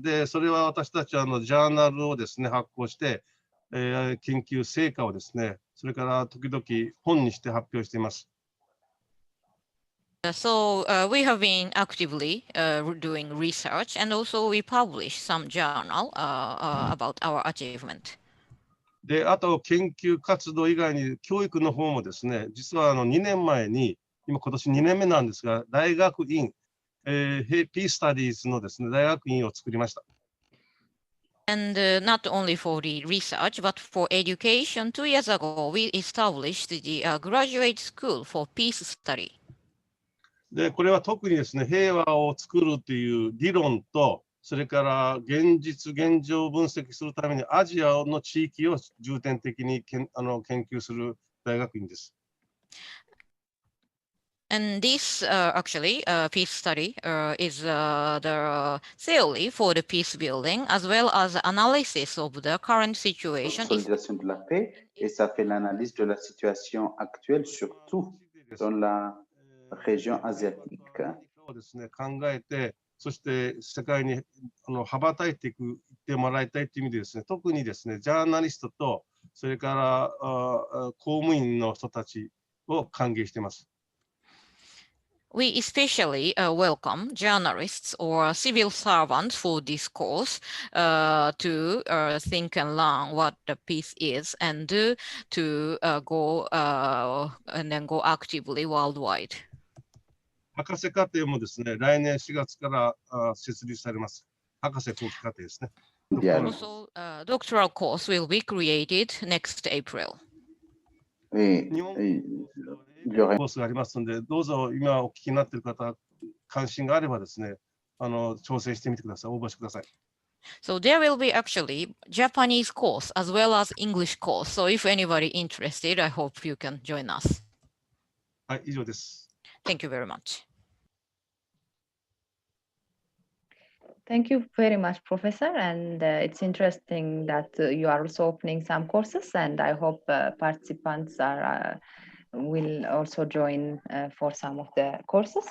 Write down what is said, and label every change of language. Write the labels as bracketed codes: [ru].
[ja] で、それは私たちはジャーナルをですね、発行して、研究成果をですね、それから時々本にして発表しています。 [en] So we have been actively doing research, and also we publish some journal about our achievement. [ja] で、あと研究活動以外に教育の方もですね、実は2年前に、今年2年目なんですが、大学院、Peace Studies のですね、大学院を作りました。 [en] And not only for the research, but for education, 2 years ago, we established the graduate school for peace study. [ja] で、これは特にですね、平和を作るという理論と、それから現状を分析するためにアジアの地域を重点的に研究する大学院です。 [en] And this actually peace study is the theory for the peace building as well as analysis of the current situation. [fr] Consolidation de la paix, et ça fait l'analyse de la situation actuelle, surtout dans la région asiatique. [ja] ですね、考えて、そして世界に羽ばたいていってもらいたいという意味でですね、特にですね、ジャーナリストと、それから公務員の人たちを歓迎しています。 [en] We especially welcome journalists or civil servants for this course to think and learn what the peace is and to go and then go actively worldwide. [ja] 博士課程もですね、来年4月から設立されます。博士後期課程ですね。 [en] Also, doctoral course will be created next April. [ja] 日本コースがありますので、どうぞ今お聞きになっている方、関心があればですね、挑戦してみてください。応募してください。 [en] So there will be actually Japanese course as well as English course. So if anybody interested, I hope you can join us. [ja] はい、以上です。 [en] Thank you very much. Thank you very much, Professor. And it's interesting that you are also opening some courses, and I hope participants will also join for some of the courses.